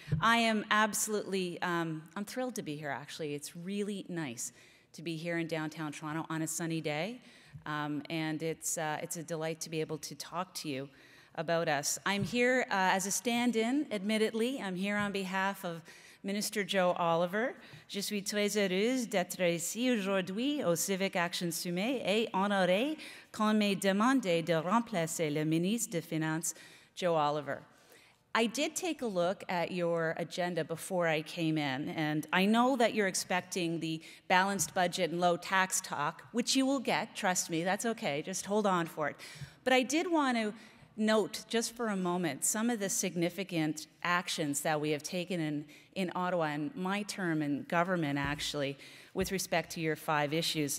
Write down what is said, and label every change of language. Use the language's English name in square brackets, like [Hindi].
[English] I am absolutely, I'm thrilled to be here, actually. It's really nice to be here in downtown Toronto on a sunny day, and it's a delight to be able to talk to you about us. I'm here as a stand-in, admittedly. I'm here on behalf of Minister Joe Oliver. [French] Je suis très heureuse d'être ici aujourd'hui au CivicAction Summit et honorée qu'on m'ait demandé de remplacer le ministre des Finances, Joe Oliver. [English] I did take a look at your agenda before I came in, and I know that you're expecting the balanced budget and low tax talk, which you will get, trust me, that's okay, just hold on for it. But I did want to note, just for a moment, some of the significant actions that we have taken in Ottawa in my term in government, actually, with respect to your 5 issues.